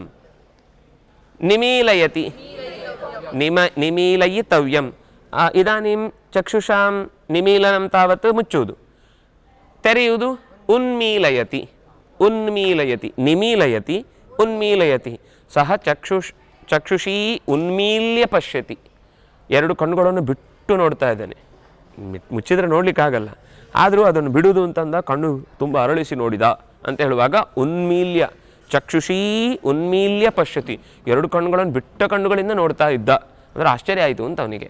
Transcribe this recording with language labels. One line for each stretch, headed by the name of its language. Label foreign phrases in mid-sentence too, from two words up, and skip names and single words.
Sanskrit: निमीलयति निमीलयितव्यं. इदानीं चक्षुषां निमीलनं तावत् मुच्चुವುದು. ತೆರೆಯುವುದು उन्मीलयति उन्मीलयति. निमीलयति उन्मीलयति. सः ಚಕ್ಷುಷೀ ಉನ್ಮೀಲ್ಯ ಪಶ್ಯತಿ.
Kannada: ಎರಡು ಕಣ್ಣುಗಳನ್ನು ಬಿಟ್ಟು ನೋಡ್ತಾ ಇದ್ದಾನೆ. ಮುಚ್ಚಿದ್ರೆ ನೋಡ್ಲಿಕ್ಕಾಗಲ್ಲ, ಆದರೂ ಅದನ್ನು ಬಿಡುವುದು ಅಂತಂದ ಕಣ್ಣು ತುಂಬ ಅರಳಿಸಿ ನೋಡಿದ ಅಂತ ಹೇಳುವಾಗ ಉನ್ಮೀಲ್ಯ.
Sanskrit: ಚಕ್ಷುಷೀ ಉನ್ಮೀಲ್ಯ ಪಶ್ಯತಿ.
Kannada: ಎರಡು ಕಣ್ಣುಗಳನ್ನು ಬಿಟ್ಟ ಕಣ್ಣುಗಳಿಂದ ನೋಡ್ತಾ ಇದ್ದ ಅಂದರೆ ಆಶ್ಚರ್ಯ ಆಯಿತು ಅಂತ ಅವನಿಗೆ.